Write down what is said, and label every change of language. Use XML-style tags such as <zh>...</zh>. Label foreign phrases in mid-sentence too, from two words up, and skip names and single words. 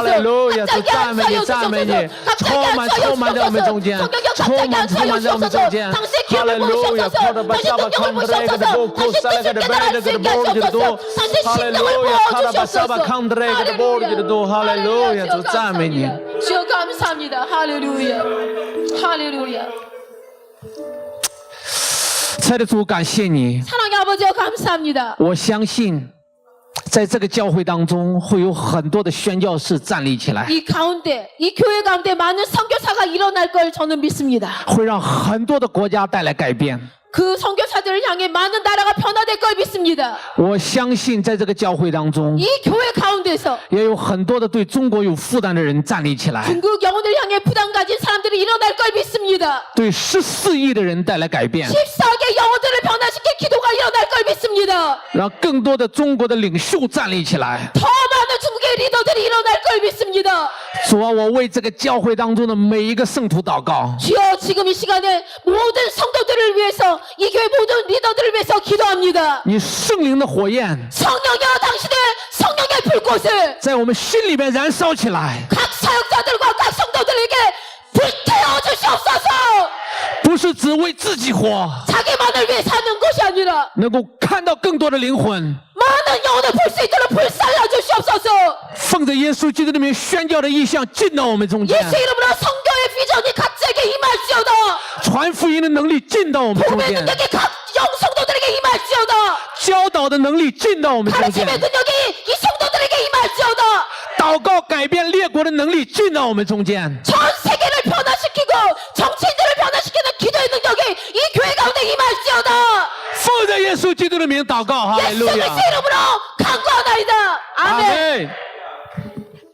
<ko>갑자기 안수하여 주시옵소서. 갑자기 안수하여 주시옵소서. 성령여 갑자기 안수하여 주시옵소서. 당신의 기억을 보여주시옵소서. 당신의 능력을 보여주시옵소서. 당신 뜻을 깨달을 수 있게 하시옵소서. 당신의 심령을 보여주시옵소서. 할렐루야!</ko> <zh>主赞美你。</zh> <ko>주여 감사합니다. 할렐루야. 할렐루야.</ko> <zh>亲爱的主，感谢你。</zh> <ko>사랑의 아버지여 감사합니다.</ko> <zh>我相信，在这个教会当中，会有很多的宣教士站立起来，</zh> <ko>이 가운데 이 교회 가운데 많은 선교사가 일어날 걸 저는 믿습니다.</ko> <zh>会让很多的国家带来改变。</zh> <ko>그 선교사들을 향해 많은 나라가 변화될 걸 믿습니다.</ko> <zh>我相信在这个教会当中</zh> <ko>이 교회 가운데서</ko> <zh>也有很多的对中国有负担的人站立起来，</zh> <ko>중국 영혼을 향해 부담 가진 사람들이 일어날 걸 믿습니다.</ko> <zh>对14亿的人带来改变，</zh> <ko>14개 영혼들을 변화시킬 기도가 일어날 걸 믿습니다.</ko> <zh>让更多的中国的领袖站立起来。</zh> <ko>더 많은 중국의 리더들이 일어날 걸 믿습니다.</ko> <zh>主啊，我为这个教会当中的每一个圣徒祷告，</zh> <ko>주여 지금 이 시간에 모든 성도들을 위해서 이 교회 모든 리더들을 위해서 기도합니다.</ko> <zh>你圣灵的火焰</zh> <ko>성령이여 당신의 성령의 불꽃을</ko> <zh>在我们心里面燃烧起来，</zh> <ko>각 사역자들과 각 성도들에게 불태워 주시옵소서.</ko> <zh>不是只为自己活，</zh> <ko>자기만을 위해 사는 것이 아니라</ko> <zh>能够看到更多的灵魂。</zh> <ko>많은 영혼을 볼 수 있도록 불살라 주시옵소서.</ko> <zh>奉着耶稣基督的名宣教的意向进到我们中间，</zh> <ko>예수 이름으로 성교의 비전이 각자에게 임할지어다.</ko> <zh>传福音的能力进到我们中</zh> <ko>복음의</ko> <zh>间，</zh> <ko>능력이 각 영성도들에게 임할지어다.</ko> <zh>教导的能力进到我们中</zh> <ko>가르침의</ko> <zh>间，</zh> <ko>능력이 이 성도들에게 임할지어다.</ko> <zh>祷告改变列国的能力进到我们中间。</zh> <ko>전 세계를 변화시키고 정치인들을 변화시키는 기도의 능력이 이 교회 가운데 임할지어다.</ko> <zh>奉着耶稣基督的名祷告，哈利</zh> <ko>예수</ko> <zh>路</zh> <ko>그리스도의</ko> <zh>亚，</zh> <ko>이름으로 간구하나이다.</ko> <zh>阿</zh> <ko>아멘.</ko> <zh>门。</zh>